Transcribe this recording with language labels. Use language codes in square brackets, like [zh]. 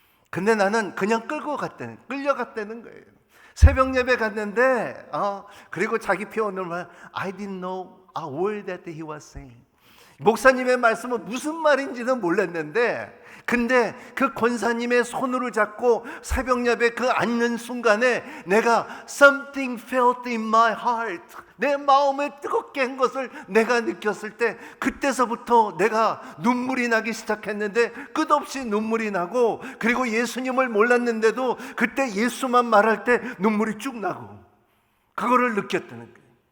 [ko] 근데 나는 그냥 끌려갔다는 거예요. 새벽 예배 갔는데 그리고 자기 표현을 말 [en] I didn't know a word that he was saying. [ko] 목사님의 말씀은 무슨 말인지는 몰랐는데 근데 그 권사님의 손으로 잡고 새벽 예배 그 앉는 순간에 내가 [en] something felt in my heart, [ko] 내 마음에 뜨겁게 한 것을 내가 느꼈을 때 그때서부터 내가 눈물이 나기 시작했는데 끝없이 눈물이 나고 그리고 예수님을 몰랐는데도 그때 예수만 말할 때 눈물이 쭉 나고 그거를 느꼈다는 거예요.